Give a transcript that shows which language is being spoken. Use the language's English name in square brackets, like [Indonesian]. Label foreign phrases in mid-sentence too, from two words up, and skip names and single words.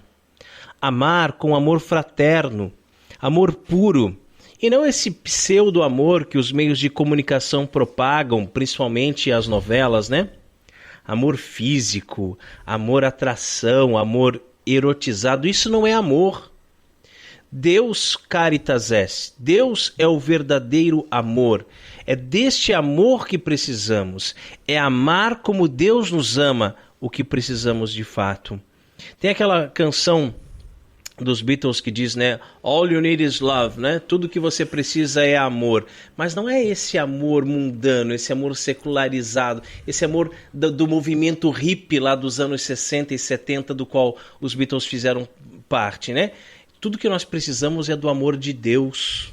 [Portuguese] Amar com amor fraterno, amor puro, e não esse pseudo-amor que os meios de comunicação propagam, principalmente as novelas, né? Amor físico, amor atração, amor erotizado, isso não é amor. [Latin] Deus caritas est, [Portuguese] Deus é o verdadeiro amor. É deste amor que precisamos, é amar como Deus nos ama, o que precisamos de fato. Tem aquela canção dos Beatles que diz, né, [English] all you need is love, [Portuguese] né? Tudo que você precisa é amor. Mas não é esse amor mundano, esse amor secularizado, esse amor do movimento hippie lá dos anos 60 e 70, do qual os Beatles fizeram parte, né? Tudo que nós precisamos é do amor de Deus.